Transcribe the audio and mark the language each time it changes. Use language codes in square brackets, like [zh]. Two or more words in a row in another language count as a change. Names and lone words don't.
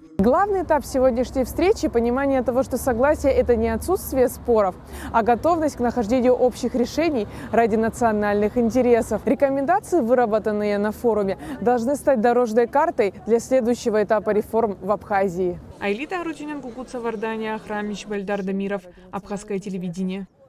[ru] Главный этап сегодняшней встречи – понимание того, что согласие – это не отсутствие споров, а готовность к нахождению общих решений ради национальных интересов. Рекомендации, выработанные на форуме, должны стать дорожной картой для следующего этапа реформ в Абхазии. Айлита Арутюнян, Кукуца Вардания, Храмич, Бальдар Дамиров. Абхазское телевидение.